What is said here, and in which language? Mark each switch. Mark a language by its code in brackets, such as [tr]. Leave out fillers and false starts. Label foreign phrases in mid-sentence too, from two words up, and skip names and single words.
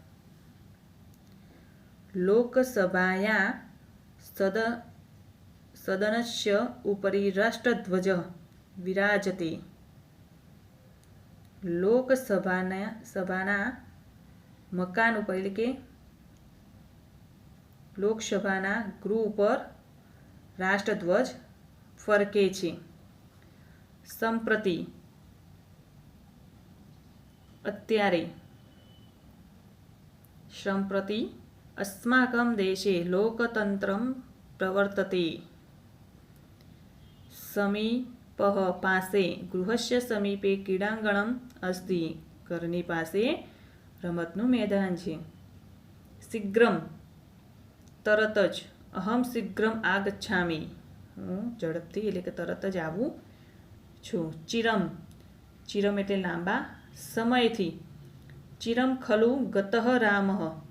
[sa] लोकसभाया सदनस्य उपरी राष्ट्रध्वज विराजते [gu] લોકસભાના મકાન ઉપર એટલે કે લોકસભાના ગૃહ ઉપર રાષ્ટ્રધ્વજ ફરકે છે સંપ્રતિ [sa] અત્યારે સંપ્રતિ अस्माकं देशे लोकतन्त्रं प्रवर्तते समीपः पासे गृहस्य समीपे क्रीडाङ्गणम् अस्ति [gu] घરની પાસે રમતનું મેદાન છે શીઘ્રમ તરત જ [sa] अहम शीघ्रम आगच्छामि [gu] હું ઝડપથી એટલે કે તરત જ આવું છું [sa] चिरम चिरम [gu] એટલે લાંબા સમયથી [sa] चिरम खलु गतः रामः